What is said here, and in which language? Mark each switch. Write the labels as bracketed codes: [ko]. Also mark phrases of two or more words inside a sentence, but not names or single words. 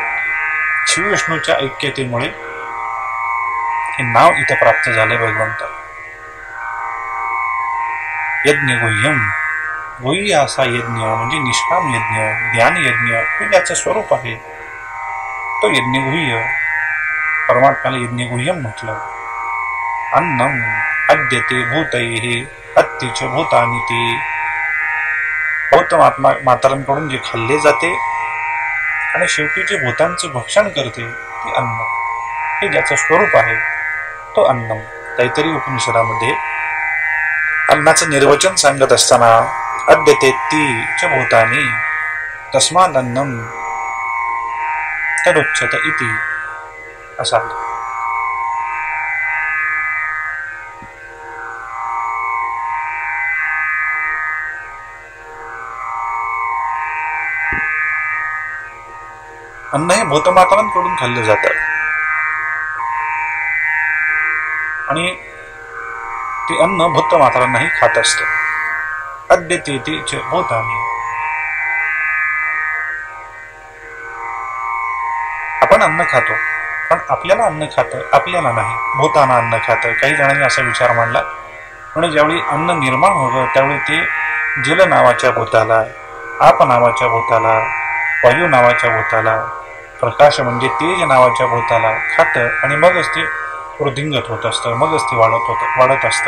[mr] शिवविष्णूच्या ऐक्यतेमुळे हे नाव इथं प्राप्त झाले भगवंताला. [sa] यज्ञ गुह्यम, [mr] गुह्य असा यज्ञ म्हणजे निष्काम यज्ञ, ज्ञान यज्ञ हे ज्याचं स्वरूप आहे तो यज्ञ गुह्य. परमात्म्याला [sa] यज्ञ गुह्यम [mr] म्हटलं. [sa] अन्नम अद्यते भूतैहि अत्तिच भूतानि ते, [mr] भूत मातांकडून जे खाल्ले जाते आणि शेवटी जे भूतांचं भक्षण करते ते अन्न, हे ज्याचं स्वरूप आहे तो अन्नम. तैत्तिरीय उपनिषदामध्ये अन्नाचं निर्वचन सांगत असताना [sa] अद्यते ती च भूतानि तस्माद अन्नम तदुच्यत इति [mr] असा. अन्न हे भूतमातांकडून खाल्लं जातं आणि ते अन्न भूतमातांनाही खात असतं. [sa] अद्यते च भूतानि, [mr] आपण अन्न खातो पण आपल्याला अन्न खातं, आपल्याला नाही, भूताना अन्न खातं. काही जणांनी असा विचार मांडला म्हणजे ज्यावेळी अन्न निर्माण होतं त्यावेळी ते जल नावाच्या भूताला, आप नावाच्या भूताला, वायू नावाच्या भूताला, प्रकाश म्हणजे तेज नावाच्या भूताला खातं आणि मगच ते वृद्धिंगत होत असतं, मगच ते वाढत असतं.